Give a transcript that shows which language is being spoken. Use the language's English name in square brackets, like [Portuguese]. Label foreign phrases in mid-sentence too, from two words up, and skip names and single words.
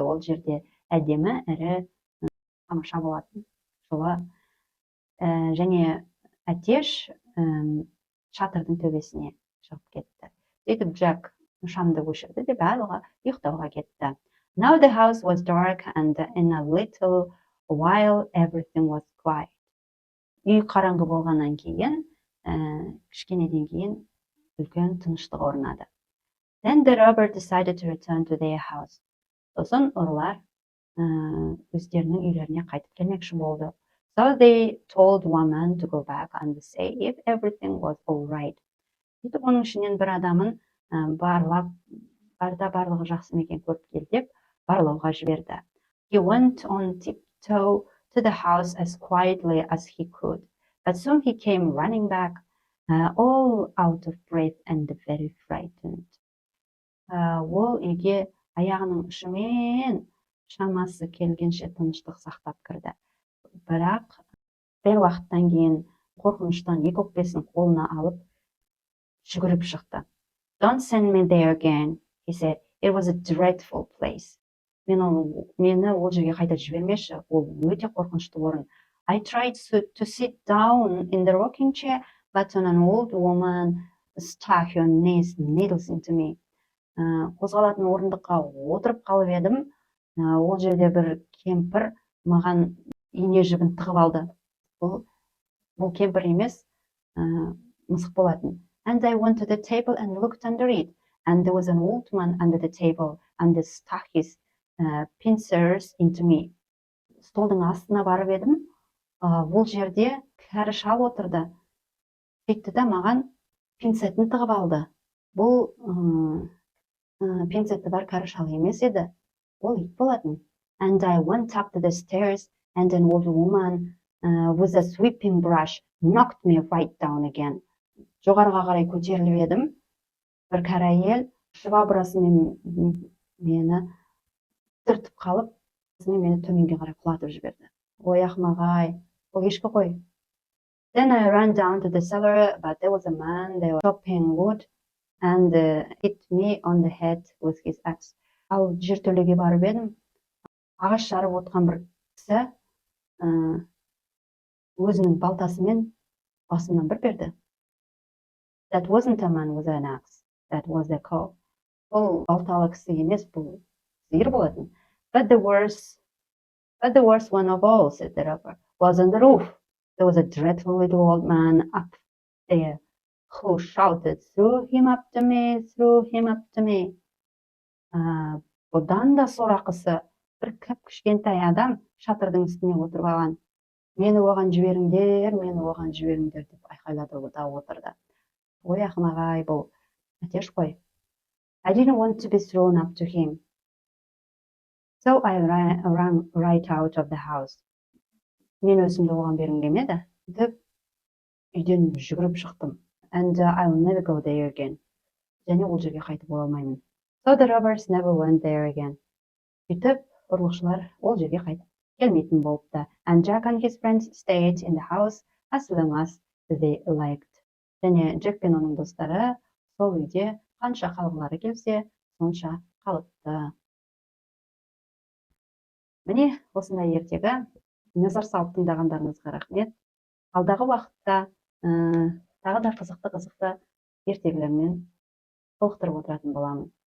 [Kazakh] Ол жерде әдемі әрі тамаша болатын жылы. Және әтеш шатырдың төбесіне шығып кетті. Сөйтіп Джек шамды өшірді де барлығы ұйықтауға кетті. [English] Now the house was dark, and in a little while everything was quiet. [Kazakh] Үй қараңғы болғаннан кейін, кішкенеден кейін үлкен тыныштық орнады. [English] Then the robber decided to return to their house. [Kazakh] Сосын ұрылар өздерінің үйлеріне қайтып келмекші болды. [English] So they told one man to go back and say if everything was all right. [Kazakh] Сөйтіп, оның ішінен бір адамын барлығы жақсы ма екен көріп кел деп барлауға жіберді. [English] He went on tiptoe to the house as quietly as he could, but soon he came running back, all out of breath and very frightened. [Kazakh] Ол үйге аяғының ұшымен шамасы келгенше тыныштық сақтап кірді. Бірақ бір уақыттан кейін қорқыныштан екі өкпесін қолына алып жүгіріп шықты. [English] Don't send me there again, he said. It was a dreadful place. [Kazakh] Мені ол жерге қайта жібермеші, ол өте қорқынышты орын. [English] I tried to sit down in the rocking chair, but an old woman stuck her needles into me. [Kazakh] Қозғалатын орындыққа отырып қалып едім, ол жерде бір кемпір маған ине жібін тығып алды. Бұл кемпір емес, мысық болатын. [English] And I went to the table and looked under it, and there was an old man under the table, and he stuck his pincers into me. [Kazakh] Столдың астына барып едім, ол жерде кәрі шал отырды. Сөйтті де маған пинцетін тығып алды. Бұл пинцеті бар кәрі шал емес еді, ол ит болатын. [English] And I went up to the stairs, and an old woman with a sweeping brush knocked me right down again. [Kazakh] Жоғарыға қарай көтеріліп едім, бір кәрі әйел швабрасымен мені түртіп қалып, мені төменге қарай құлатып жіберді. Ой, ақымақ-ай, ол ешкі ғой. [English] Then I ran down to the cellar, but there was a man there chopping wood and hit me on the head with his axe. [Kazakh] Ал жертөлеге барып едім, ағаш жарып отқан бір кісі өзінің балтасымен басымнан бір берді. [English] That wasn't a man with an axe. That was a cow. [Kazakh] Бұл балталы кісі емес, бұл сиыр болатын. [English] But the worst one of all, said the robber, was on the roof. There was a dreadful little old man up there who shouted, "Throw him up to me, throw him up to me." [Kazakh] Бұдан да сорақысы, бір кішкентай адам шатырдың үстіне отырып алған. Мені оған жіберіңдер деп айқайлады да отырды. Ой, ақымақ-ай, бұл әтеш қой. [English] I didn't want to be thrown up to him. So I ran right out of the house. [Kazakh] Мен өзімді оған бергім келмеді деп үйден жүгіріп шықтым. [English] And I will never go there again. [Kazakh] Және ол жерге қайтып оралмаймын. [English] So the robbers never went there again. [Kazakh] Сөйтіп, ұрлықшылар ол жерге қайтып келмейтін болыпты. [English] And Jack and his friends stayed in the house as long as they liked. [Kazakh] Және Джек пен оның достары сол үйде қанша қалғылары келсе, сонша қалыпты. Міне, осындай ертегі. Назар салып тыңдағандарыңызға рахмет. Алдағы уақытта тағы да қызықты ертегілермен толықтырып отыратын боламын.